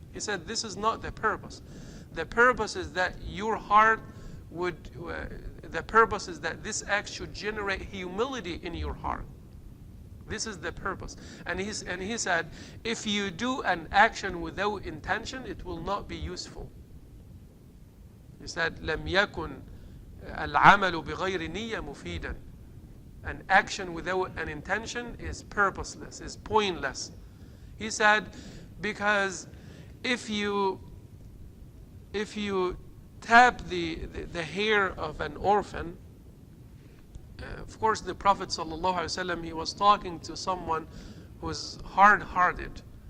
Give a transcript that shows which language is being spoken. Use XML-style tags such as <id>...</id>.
<en>He said, this is not the purpose. The purpose is that your heart would, the purpose is that this act should generate humility in your heart. This is the purpose. And he said, if you do an action without intention, it will not be useful. He said,</en> <ar>لم يكن العمل بغير نية مفيدا.</ar> <en>An action without an intention is purposeless, is pointless. He said, because if you tap the hair of an orphan, of course the Prophet ﷺ, he was talking to someone who's hard-hearted.</en>